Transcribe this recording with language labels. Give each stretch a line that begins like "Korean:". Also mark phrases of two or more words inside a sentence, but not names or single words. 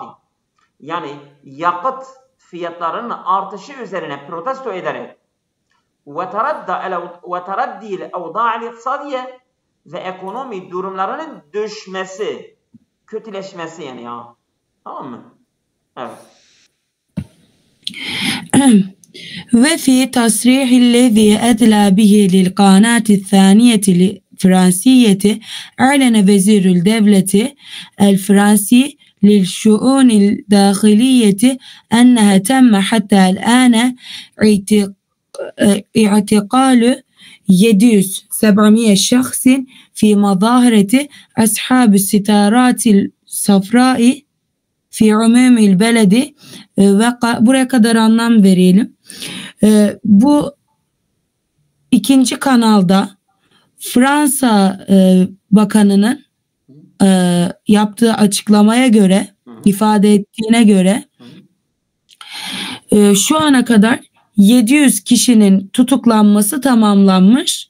Turkish: Yani yakıt fiyatlarının artışı üzerine protesto ederek ve
Arabic: تردي الأوضاع الاقتصادية
Turkish: ve ekonomi durumlarının düşmesi, kötüleşmesi yani ya. Tamam mı? Evet.
Arabic: وفي تصريح الذي أدلى به للقناة الثانية الفرنسية أعلن وزير الدولة الفرنسي للشؤون الداخلية أنها تم حتى الآن اعتقال 700 شخص في مظاهرة أصحاب الستارات الصفراء في عموم البلد.
Turkish: Buraya kadar anlam verelim. Bu ikinci kanalda Fransa Bakanı'nın yaptığı açıklamaya göre, ifade ettiğine göre şu ana kadar 700 kişinin tutuklanması tamamlanmış.